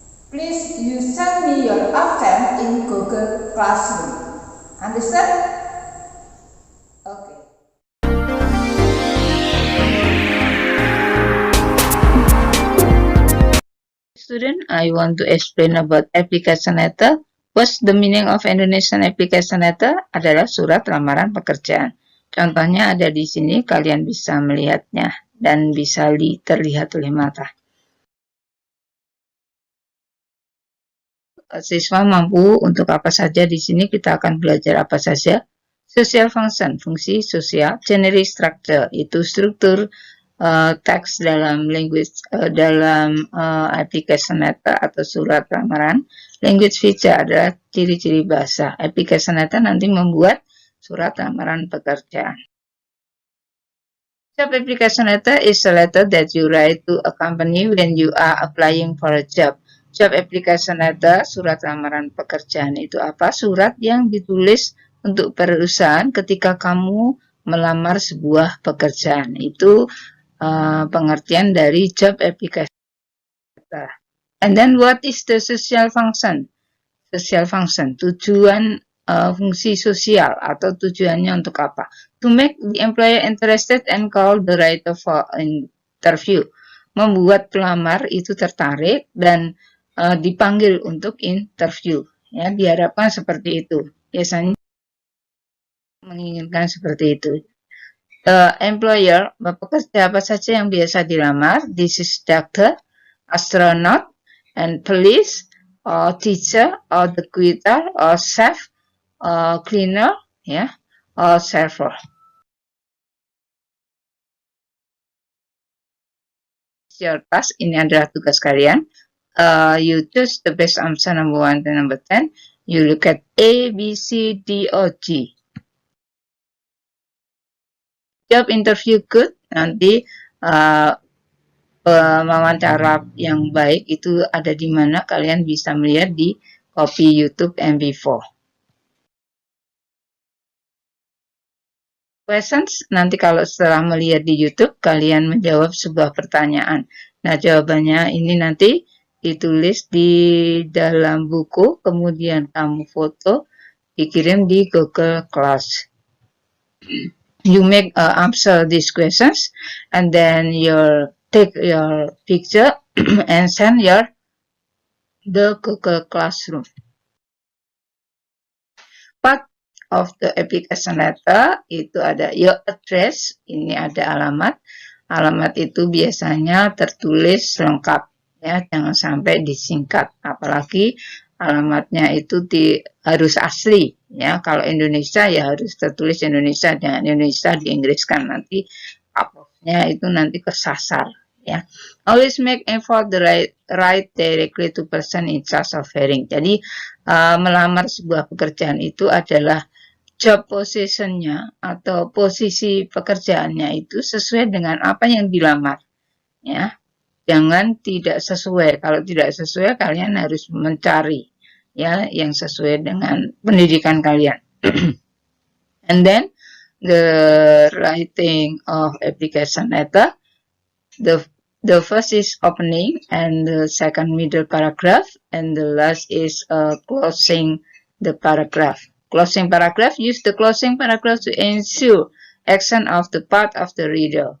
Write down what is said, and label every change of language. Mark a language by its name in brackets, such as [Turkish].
[English] Please you send me your absent in Google Classroom. Understand? Okay. Student, I want to explain about application letter. What's the meaning of Indonesian application letter? [Indonesian] Adalah surat lamaran pekerjaan. Contohnya ada di sini, kalian bisa melihatnya dan bisa terlihat oleh mata. Siswa mampu untuk apa saja di sini, kita akan belajar apa saja. Social function, fungsi sosial. Generic structure, itu struktur teks dalam language, dalam application letter atau surat lamaran. Language feature adalah ciri-ciri bahasa. Application letter nanti membuat surat lamaran pekerjaan. [English] Job application letter is a letter that you write to a company when you are applying for a job. [Indonesian] Job application letter, surat lamaran pekerjaan itu apa? Surat yang ditulis untuk perusahaan ketika kamu melamar sebuah pekerjaan. Itu pengertian dari job application letter. [English] And then what is the social function? [Indonesian] Social function, tujuan fungsi sosial atau tujuannya untuk apa? [English] To make the employer interested and call the writer for interview. [Indonesian] Membuat pelamar itu tertarik dan dipanggil untuk interview. Ya, diharapkan seperti itu. Biasanya menginginkan seperti itu. Employer, pekerja apa saja yang biasa dilamar? [English] This is doctor, astronaut, and police, or teacher, or the waiter, or chef, or cleaner, ya, or server. Your task, [Indonesian] ini adalah tugas kalian. [English] You choose the best answer number 1 and number 10. You look at A, B, C, D, or G. Job interview good, [Indonesian] nanti wawancara yang baik itu ada di mana, kalian bisa melihat di copy YouTube MP4. Questions, nanti kalau setelah melihat di YouTube, kalian menjawab sebuah pertanyaan. Nah, jawabannya ini nanti ditulis di dalam buku, kemudian kamu foto, dikirim di Google Class. [English] You make answer these questions, and then you take your picture and send the Google Classroom. Part of the application letter [Indonesian] itu ada [English] your address, [Indonesian] ini ada alamat. Alamat itu biasanya tertulis lengkap, ya, jangan sampai disingkat, apalagi alamatnya itu harus asli, ya. Kalau Indonesia ya harus tertulis Indonesia, dengan Indonesia diinggriskan, nanti uploadnya itu nanti kesasar, ya. [English] Always make effort the right directly to person in charge of hiring. [Indonesian] Jadi melamar sebuah pekerjaan itu adalah job positionnya atau posisi pekerjaannya itu sesuai dengan apa yang dilamar, ya. Jangan tidak sesuai. Kalau tidak sesuai, kalian harus mencari, ya, yang sesuai dengan pendidikan kalian. [English] And then the writing of application letter, the first is opening, and the second middle paragraph, and the last is closing the paragraph. Closing paragraph, use the closing paragraph to ensure action of the part of the reader.